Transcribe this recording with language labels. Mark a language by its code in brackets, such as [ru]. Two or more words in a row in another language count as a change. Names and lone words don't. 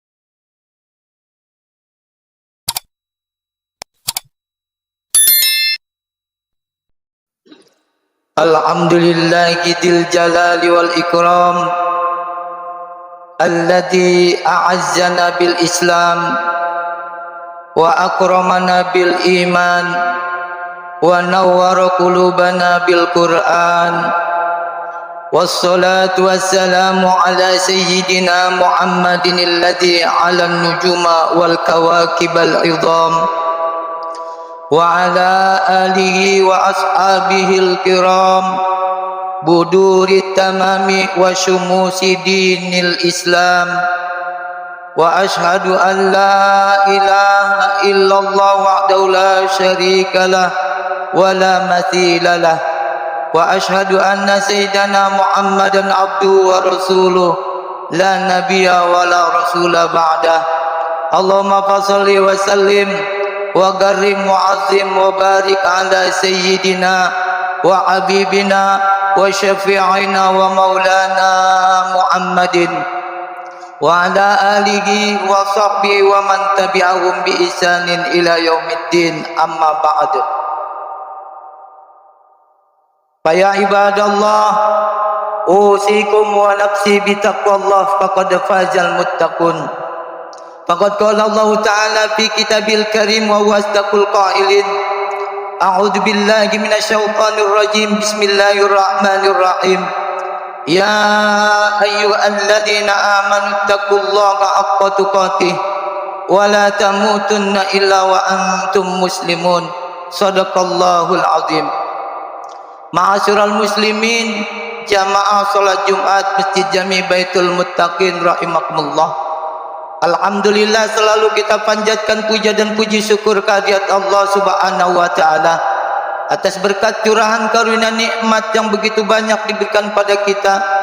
[ar] الحمد لله ذي الجلال والإكرام الذي أعزنا بالإسلام وأكرمنا بالإيمان ونور قلوبنا بالقرآن. والصلاة والسلام على سيدنا محمد الذي علا النجوم والكواكب العظام وعلى آله وأصحابه الكرام بدور التمام وشموس دين الإسلام. وأشهد أن لا إله إلا الله وحده لا شريك له ولا مثيل له, وأشهد أن سيدنا محمدا عبده ورسوله لا نبي ولا رسول بعده. اللهم فصل وسلم وكرم معظم وبارك على سيدنا وحبيبنا وشفيعنا ومولانا محمد وعلى آله وصحبه ومن تبعهم بإحسان إلى يوم الدين, أما بعد. فيا عباد الله، أوصيكم ونفسي بتقوى الله فقد فاز المتقون. فقد قال الله تعالى في الكتاب الكريم وهو أصدق القائلين. أعوذ بالله من الشيطان الرجيم. بسم الله الرحمن الرحيم. يا أيها الذين آمنوا اتقوا الله حق تقاته ولا تموتن إلا وأنتم مسلمون. صدق الله العظيم. معاشر المسلمين, [id] jamaah salat Jumat Masjid Jami Baitul Muttaqin rahimakumullah. Alhamdulillah, selalu kita panjatkan puja dan puji syukur kehadirat Allah [ar] سبحانه وتعالى [id] atas berkat curahan karunia nikmat yang begitu banyak diberikan pada kita.